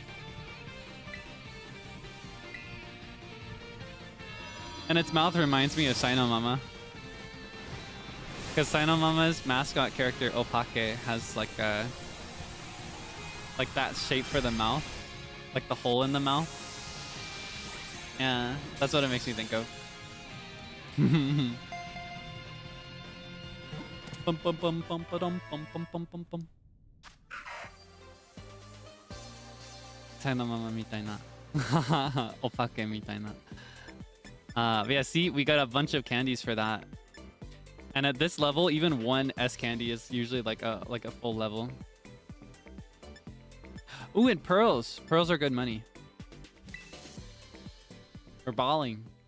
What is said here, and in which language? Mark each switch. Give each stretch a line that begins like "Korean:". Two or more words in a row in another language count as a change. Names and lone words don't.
English: And its mouth reminds me of Sino Mama. Because Sino Mama's mascot character Opake has like that shape for the mouth, like the hole in the mouth. Yeah, that's what it makes me think of. Bum, bum, bum, bum, ba-dum, bum, bum, bum, bum, bum.
Japanese: Sino Mama みたいな. Opake みたいな.
English: But yeah, see, we got a bunch of candies for that. And at this level, even one S candy is usually like a full level. Ooh, and pearls. Pearls are good money. We're balling.